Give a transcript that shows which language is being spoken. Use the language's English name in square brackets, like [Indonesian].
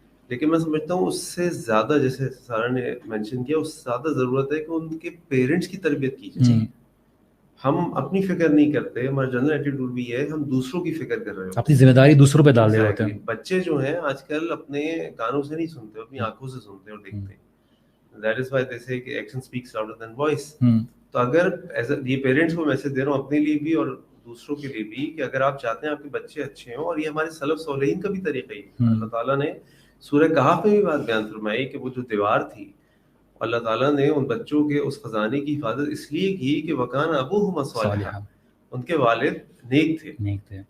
[Urdu] لیکن میں سمجھتا ہوں اس سے زیادہ, جیسے سارا نے مینشن کیا, اس سے زیادہ ضرورت ہے کہ ان کے پیرنٹس کی تربیت کی جائے. ہم اپنی فکر نہیں کرتے, ہمارا جنرل ایٹیٹیوڈ بھی ہے, ہم دوسروں کی فکر کر رہے ہوتے ہیں, اپنی ذمہ داری دوسروں پہ ڈال رہے ہوتے ہیں. بچے جو ہیں آج کل اپنے کانوں سے نہیں سنتے, اپنی آنکھوں سے سنتے اور دیکھتے ہیں. [English] That is why they say [Urdu] کہ [English] action speaks louder than voice. [Urdu] تو اگر یہ پیرنٹس کو میسج دے رہا ہوں اپنے لیے بھی اور دوسروں کے لیے بھی, کہ اگر آپ چاہتے ہیں آپ کے بچے اچھے ہوں, اور یہ ہمارے سلف صالحین کا بھی طریقہ ہی, اللہ تعالیٰ نے سورہ کہف میں بھی بات بیان فرمائی کہ وہ جو دیوار تھی, اللہ تعالیٰ نے ان بچوں کے اس خزانے کی حفاظت اس لیے کی کہ [Arabic] وکان ابوہما صالحا, [Urdu] ان کے والد نیک تھے.